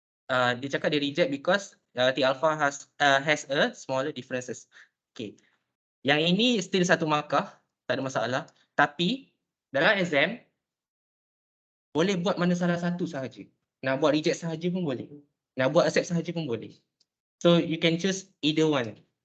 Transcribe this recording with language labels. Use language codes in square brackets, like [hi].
[ms] Dia cakap dia [en] reject because T alpha has a smaller differences. [ms] Okay. Yang ini still satu markah, tak ada masalah. Tapi dalam exam boleh buat mana salah satu sahaja. Nak buat reject sahaja pun boleh. Nak buat accept sahaja pun boleh. [en] So you can choose either one.